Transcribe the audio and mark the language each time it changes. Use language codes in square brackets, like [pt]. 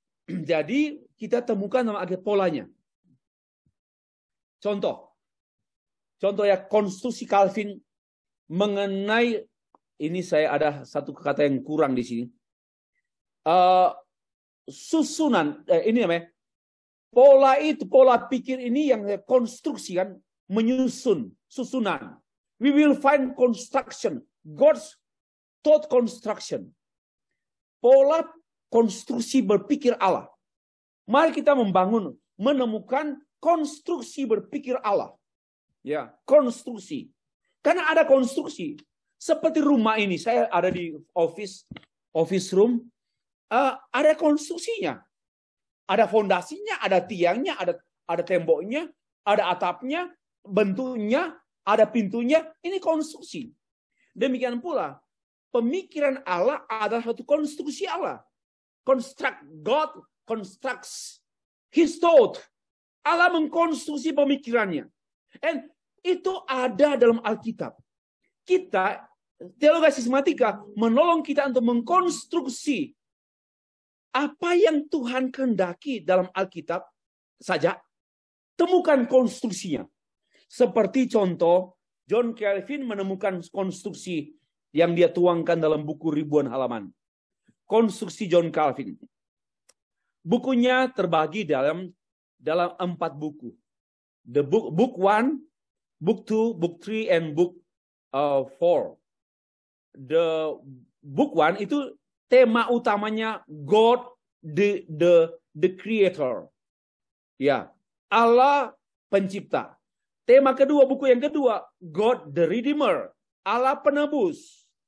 [id] Jadi kita temukan nama agak polanya. Contoh ya, konstruksi Calvin mengenai ini, saya ada satu kata yang kurang di sini. Susunan ini namanya pola pikir ini yang konstruksikan, menyusun, susunan. [en] We will find construction, God's thought construction. [id] Pola konstruksi berpikir Allah. Mari kita menemukan konstruksi berpikir Allah. Ya, konstruksi. Karena ada konstruksi. Seperti rumah ini, saya ada di [en] office room, [id] ada konstruksinya. Ada fondasinya, ada tiangnya, ada temboknya, ada atapnya, bentuknya, ada pintunya. Ini konstruksi. Demikian pula, pemikiran Allah adalah satu konstruksi Allah. [en] God constructs His thought. [id] Allah mengkonstruksi pemikirannya. And itu ada dalam Alkitab. Kita Teologi sistematika menolong kita untuk mengkonstruksi apa yang Tuhan kehendaki dalam Alkitab saja. Temukan konstruksinya. Seperti contoh, John Calvin menemukan konstruksi yang dia tuangkan dalam buku ribuan halaman. Konstruksi John Calvin. Bukunya terbagi dalam 4 buku. [en] The book 1, book 2, book 3, and book 4. [id] The book 1 itu tema utamanya God the Creator. Ya, Allah pencipta. Tema kedua, buku yang kedua, God the Redeemer, Allah penebus.